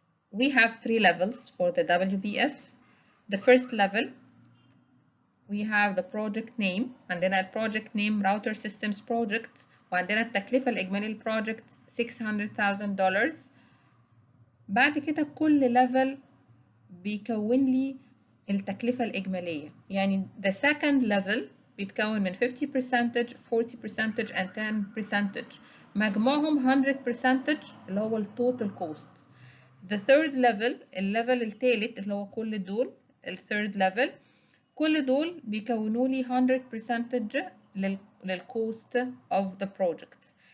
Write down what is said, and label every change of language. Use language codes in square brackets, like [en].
[en] We have 3 levels for the WBS. The first level, we have the project name. [ar] عندنا [en] project name router systems project، [ar] وعندنا التكلفة الإجمالية للبروجكت $600,000. بعد كده كل level بيكون لي التكلفة الإجمالية. يعني [en] the second level [ar] بيتكون من 50%، 40% [en] and 10%. [ar] مجموعهم 100% اللي هو التوتال كوست. [en] The third level، [ar] الليفل الثالث اللي هو كل دول الثيرد level، كل دول بيكونوا لي 100% للكوست [en] of the project.